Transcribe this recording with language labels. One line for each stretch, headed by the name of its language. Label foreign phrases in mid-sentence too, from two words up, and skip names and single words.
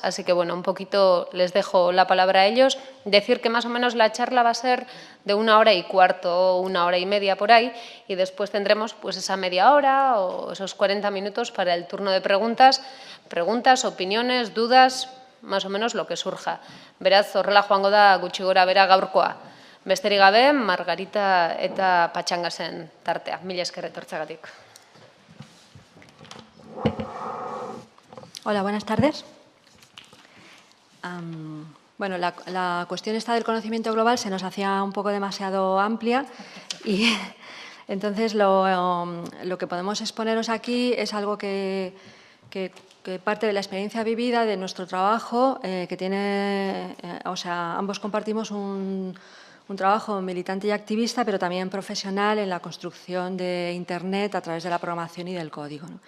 Spanish: Así que, un poquito les dejo la palabra a ellos. Decir que más o menos la charla va a ser de 1 hora y cuarto o 1 hora y media por ahí, y después tendremos esa media hora o esos 40 minutos para el turno de preguntas, opiniones, dudas, más o menos lo que surja.
Basque: Beraz, horrela joango da gutxi gora bera gaurkoa. Besterik gabe, Margarita eta Pachangasen tartea. Mila esker etortzeagatik.
Spanish: Hola, buenas tardes. La cuestión esta del conocimiento global se nos hacía un poco demasiado amplia y entonces lo que podemos exponeros aquí es algo que parte de la experiencia vivida de nuestro trabajo, que tiene, ambos compartimos un trabajo militante y activista, pero también profesional en la construcción de Internet a través de la programación y del código, ¿no?